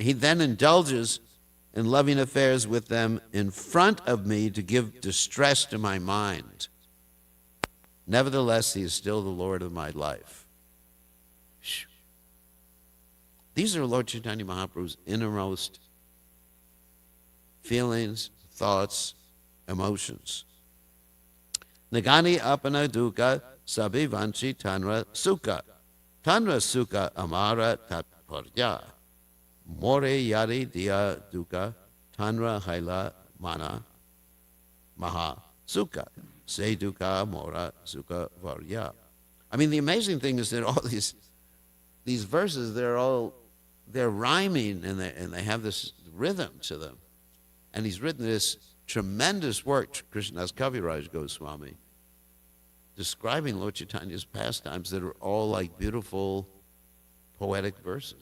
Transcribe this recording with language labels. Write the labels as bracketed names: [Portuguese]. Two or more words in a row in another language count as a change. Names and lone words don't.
[English] He then indulges in loving affairs with them in front of me to give distress to my mind. Nevertheless, he is still the Lord of my life. These are Lord Chaitanya Mahaprabhu's innermost feelings, thoughts, emotions. [Bangla] না গণি আপন দুঃখ সবি বাঞ্ছি তাঁর সুখ. তাঁর সুখ আমার তাৎপর্য. মোরে যরি দিয়া দুঃখ তাঁর হৈল মন মহা সুখ. সে দুঃখ মোর সুখ বর্য. [English] I mean, the amazing thing is that all these verses, they're rhyming and they have this rhythm to them. And he's written this tremendous work, Krishnadas Kaviraj Goswami, describing Lord Chaitanya's pastimes that are all like beautiful, poetic verses.